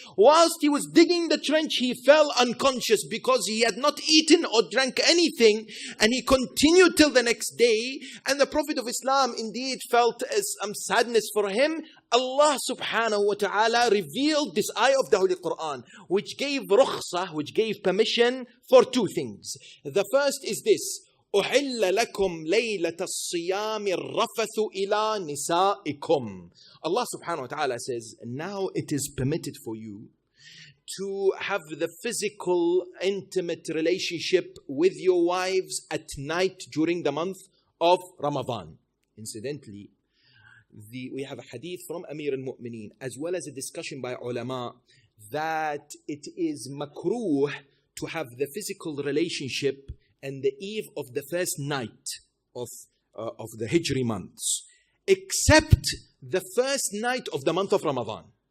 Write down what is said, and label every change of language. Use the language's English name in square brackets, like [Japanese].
[English] Whilst he was digging the trench, he fell unconscious because he had not eaten or drank anything. And he continued till the next day. And the Prophet of Islam indeed felt some sadness for him. Allah subhanahu wa ta'ala revealed this ayah of the Holy Quran, which gave rukhsah, which gave permission for two things. The first is this: [Arabic] أُحِلَّ لَكُمْ لَيْلَةَ الصِّيَامِ الرَّفَثُ إِلَى نِسَائِكُمْ. [English] Allah subhanahu wa ta'ala says, now it is permitted for you to have the physical, intimate relationship with your wives at night during the month of Ramadan. Incidentally, we have a hadith from Amir al-Mu'mineen, as well as a discussion by ulama, that it is makruh to have the physical relationship and the eve of the first night of the Hijri months, except the first night of the month of Ramadan.